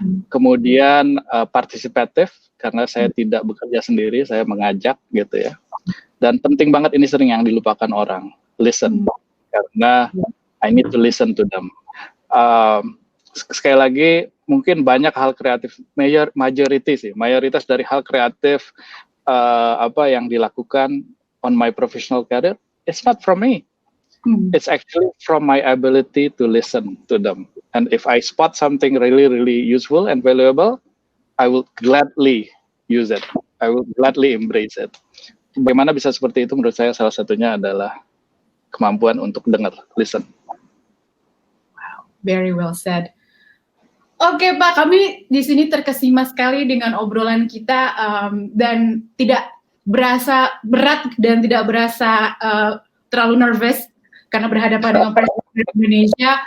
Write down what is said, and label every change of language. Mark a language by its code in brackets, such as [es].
[id] Kemudian partisipatif, karena saya tidak bekerja sendiri, saya mengajak gitu ya. Dan penting banget ini sering yang dilupakan orang, listen. Karena [en] I need to listen to them. [id] Sekali lagi, mungkin banyak hal kreatif, mayoritas dari hal kreatif apa yang dilakukan [en] on my professional career, it's not from me. It's actually from my ability to listen to them. And if I spot something really, really useful and valuable, I will gladly use it. I will gladly embrace it. [id] Bagaimana bisa seperti itu? Menurut saya salah satunya adalah kemampuan untuk dengar, listen. [en] Very well said. [id] Oke Pak, kami di sini terkesima sekali dengan obrolan kita dan tidak berasa berat dan tidak berasa terlalu nervous karena berhadapan dengan Presiden Indonesia.